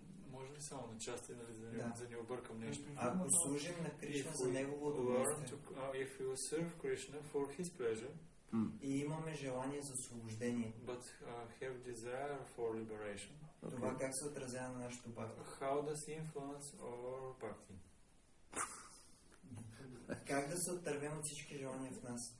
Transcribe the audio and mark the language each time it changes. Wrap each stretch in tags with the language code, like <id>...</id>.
<bg>Може ли само на части, за да не объркам нещо? Ако служим на Кришна за негово удоволствие,</bg> <en>if we serve Krishna for his pleasure,</en> <bg>и имаме желание за освобождение,</bg> <en>but have desire for liberation,</en> <bg>това как се отразява на нашето бхакти?</bg> <en>How does it influence our bhakti?</en> <bg>Как да се отървем от всички желания в нас?</bg>